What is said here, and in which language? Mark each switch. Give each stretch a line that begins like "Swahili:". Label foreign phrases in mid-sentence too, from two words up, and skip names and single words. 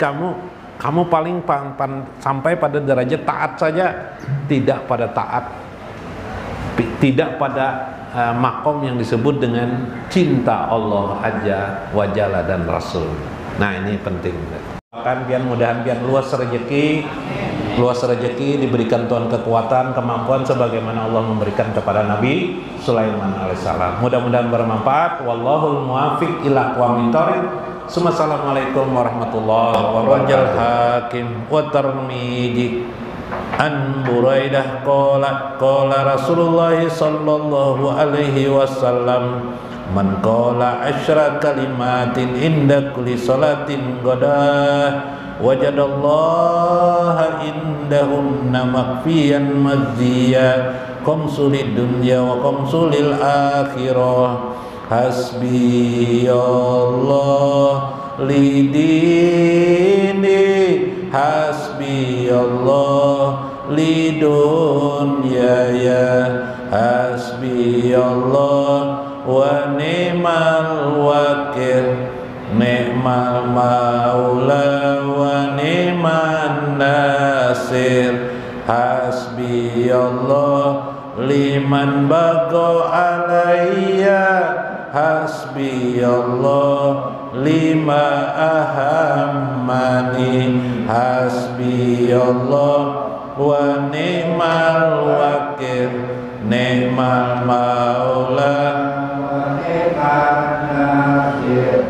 Indonesian: Kamu paling sampai pada derajat taat saja, tidak pada taat, tidak pada makom yang disebut dengan cinta Allah
Arabic: عز وجل
Indonesian: dan Rasul. Nah ini penting. Mudahan pian luas rezeki, diberikan Tuhan kekuatan, kemampuan sebagaimana Allah memberikan kepada Nabi Sulaiman alaihissalam. Mudah-mudahan bermanfaat.
Arabic: والله الموفق إلى أقوم الطريق. السلام عليكم ورحمة الله وبركاته. الحاكم والترمذي عن بريدة قال رسول الله صلى الله عليه وسلم، من قال عشر كلمات عند كل صلاة غداة وجد الله عندهن مكفيا مجزيا خمس للدنيا وخمس للآخرة. حسبي الله لديني، حسبي الله لدنياي، حسبي الله ونعم الوكيل، نعم المولى ونعم النصير. حسبي الله لمن بغى علي، حسبي الله لما أهمني، حسبي الله ونعم الوكيل، نعم المولى ونعم النصير.